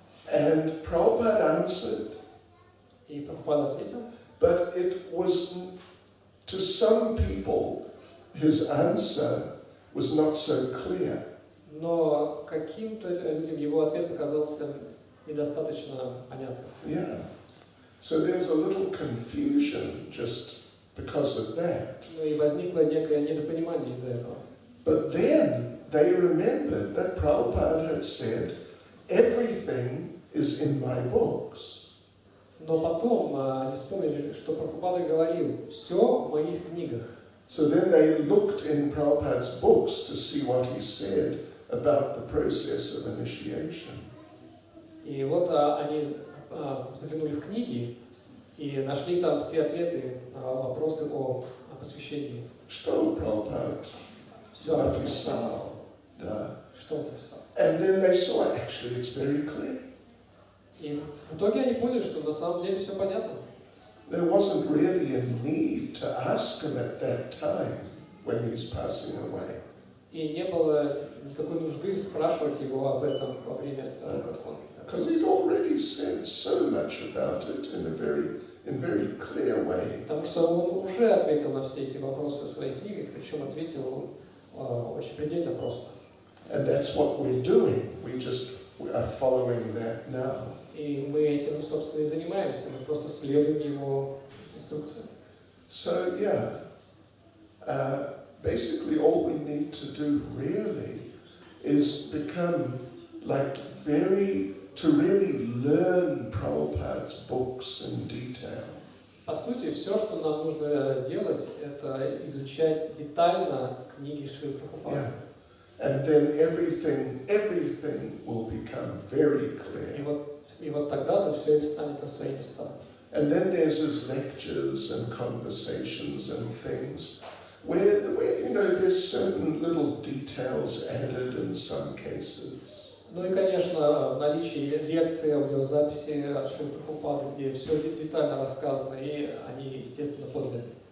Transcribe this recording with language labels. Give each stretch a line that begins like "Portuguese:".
English: And Prabhupada answered.
Russian: И Прабхупада ответил.
English: But it was, to some people, his answer was not so clear.
Russian: Но каким-то людям его ответ показался недостаточно понятным.
English: Yeah. So there's a little confusion just because of that.
Russian: Ну и возникло некое недопонимание из-за этого.
English: But then they remembered that Prabhupada had said, everything is in my books.
Russian: Но потом они вспомнили, что Прабхупада говорил, все в моих книгах.
English: So then they looked in Prabhupada's books to see what he said about the process of initiation.
Russian: И вот они заглянули в книги и нашли там все ответы на вопросы о посвящении. Что Prabhupada написал? Да. Что он написал?
English: And then they saw, actually, it's very clear.
Russian: И в итоге они поняли, что на самом деле все понятно.
English: There wasn't really a need to ask him at that time when he's passing away.
Russian: И не было никакой нужды спрашивать его об этом во время того, как он.
English: Because he'd already said so much about it in a very clear way.
Russian: Потому что он уже ответил на все эти вопросы в своих книгах, причем ответил очень предельно просто.
English: And that's what we're doing. We are following that now.
Russian: И мы этим, собственно, и занимаемся. Мы просто следуем его инструкциям.
English: So yeah, basically all we need to do really is become to really learn Prabhupada's books in detail.
Russian: По сути, все, что нам нужно делать, это изучать детально книги Шрилы Прабхупады.
English: Yeah. And then everything will become very clear.
Russian: И вот тогда-то все и встанет на свои места.
English: And then there's his lectures and conversations and things where there's certain little details added in some cases.
Russian: Ну и, конечно, в наличии лекций, аудиозаписи от Шрилы Прабхупады, где все детально рассказано, и они, естественно, подлинны. Но и, конечно, в наличии лекций, аудиозаписи от Шрилы Прабхупады, где все детально рассказано, и они, естественно, подлинны.